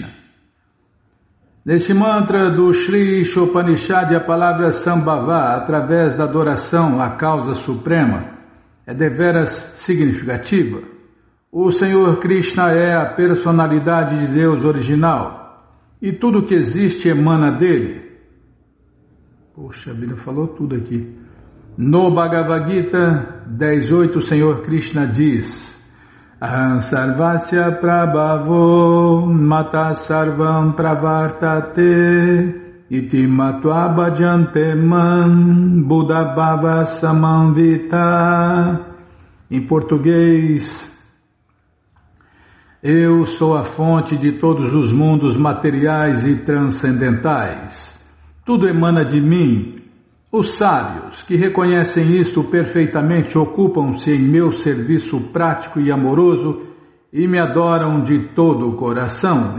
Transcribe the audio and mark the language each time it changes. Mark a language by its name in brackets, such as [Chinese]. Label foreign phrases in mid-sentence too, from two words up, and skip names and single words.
[Portuguese] Neste mantra do Shri Ishopanishad, a palavra Sambhava, através da adoração à causa suprema, é deveras significativa. O Senhor Krishna é a personalidade de Deus original e tudo que existe emana dele. Poxa, a Bíblia falou tudo aqui. No Bhagavad Gita 10.8, o Senhor Krishna diz: [Sanskrit] Aham sarvasya prabhavo mata sarvam pravartate iti matva bhajante man buddha bhava samanvita. [Portuguese] Em português, eu sou a fonte de todos os mundos materiais e transcendentais. Tudo emana de mim. Os sábios, que reconhecem isto perfeitamente, ocupam-se em meu serviço prático e amoroso e me adoram de todo o coração.